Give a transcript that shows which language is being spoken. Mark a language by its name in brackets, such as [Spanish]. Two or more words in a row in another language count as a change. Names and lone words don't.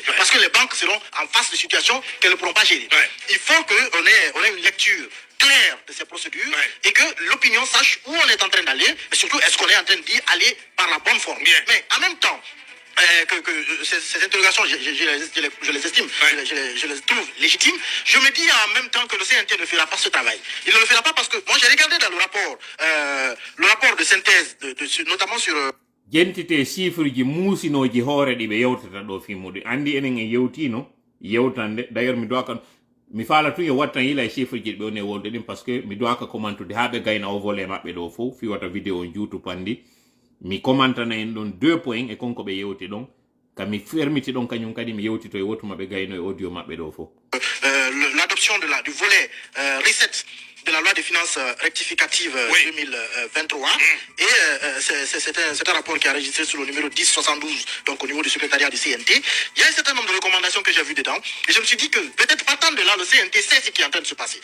[French] Parce que les banques seront en face de situations qu'elles ne pourront pas gérer. Il faut qu'on ait une lecture claire de ces procédures et que l'opinion sache où on est en train d'aller, mais surtout est-ce qu'on est en train d'y aller par la bonne forme. Mais en même temps, ces interrogations, je les estime, je les trouve légitimes. Je me dis en même temps que le CNT ne fera pas ce travail. Il ne le fera pas parce que moi j'ai regardé dans le rapport de synthèse, notamment sur... [Fula] jentite chiffre ji muusinoji hoore ɗi ɓe yewtata ɗo fimmude andi enen e yewtino yewtande d'ailleurs mi doka mi faala tun yo wattan yila e chiffre ji ɗi ɓe woni e wolde ɗin [French] par ce que [Fula] mi doka commentude ha ɓe gayna o volet maɓɓe ɗo fof fi wata vidéo on juutu pandi mi commentana en ɗon 2 points e konko ɓe yewti ɗon kami fermiti ɗon kañum kadi mi yewtito e wotuma ɓe gayno e audio maɓɓe ɗo fof [French] l'adoption du volet recette de la loi des finances rectificative 2023. Et c'est un rapport qui a enregistré sur le numéro 1072, donc au niveau du secrétariat du CNT. Il y a un certain nombre de recommandations que j'ai vues dedans. Et je me suis dit que peut-être partant de là, le CNT sait ce qui est en train de se passer.